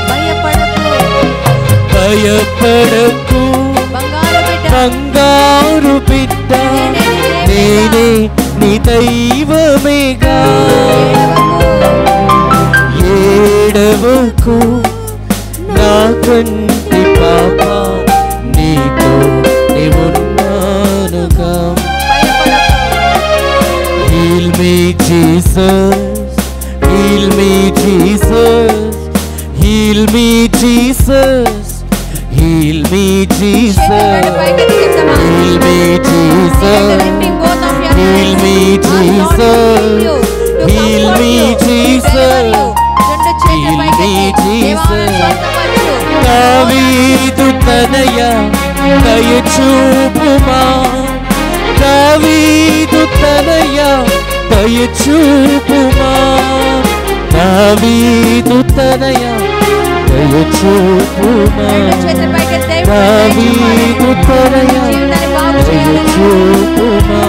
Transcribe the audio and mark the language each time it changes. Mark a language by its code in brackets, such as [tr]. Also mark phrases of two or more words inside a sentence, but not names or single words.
[te] భయపడకు బంగారు బిడ్డ, నేనే నీ దైవమేగా, ఏడవకు నా కంటి పాప, నీతో నీవున్నానుగా. [en] Heal me Jesus, heal me Jesus, heal me Jesus, heal me Jesus, heal me Jesus, heal me Jesus, heal me Jesus, heal me Jesus. [te] దావీదు తనయ దయచూపుమా, దావీదు తనయ దయచూపుమా, దావీదు తనయ దయచూపుమా, దావీదు తనయ దయచూపుమా.